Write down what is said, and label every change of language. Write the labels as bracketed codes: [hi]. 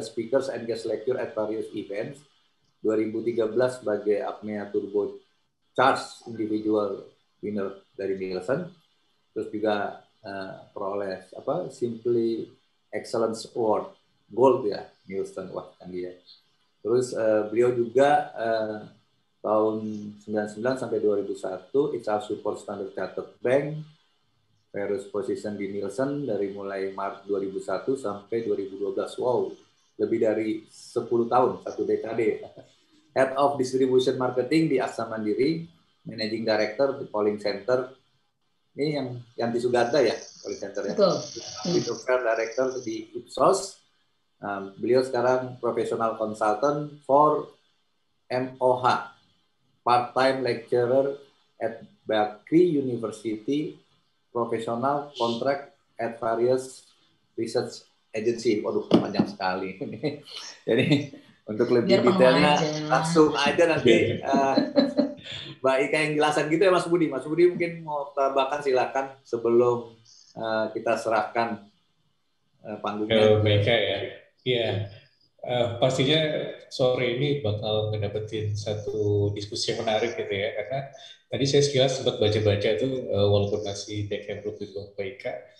[en] Speakers and guest lecture at various events. [id] 2013 sebagai Apnea Turbo Charge Individual Winner dari Nielsen. Terus juga peroleh Simply Excellence Award Gold ya, Nielsen, wah canggih ya. Terus beliau juga tahun 99 sampai 2001 HR Support Standard Chartered Bank, [en] various position [id] di Nielsen dari mulai Maret 2001 sampai 2012. Wow, lebih dari 10 tahun, 1 dekade. [en] Head of Distribution Marketing di Aksa Mandiri, Managing Director di Polling Center. [id] Ini yang Yanti Sugata ya, Polling Center ya. Betul. [en] Director di Ipsos. [id] Beliau sekarang [en] professional consultant for MOH, part-time lecturer at Bakri University, professional contract at various research agency. [id] Waduh, panjang sekali. Jadi untuk lebih detailnya langsung aja nanti Mbak Ika yang jelasan gitu ya Mas Budi. Mas Budi mungkin mau tambahkan silakan sebelum kita serahkan panggungnya. Mbak Ika ya. Iya, pastinya sore ini bakal ngedapetin satu diskusi yang menarik gitu ya, karena tadi saya sekilas sempat baca-baca tuh walaupun masih take belum itu Mbak Ika.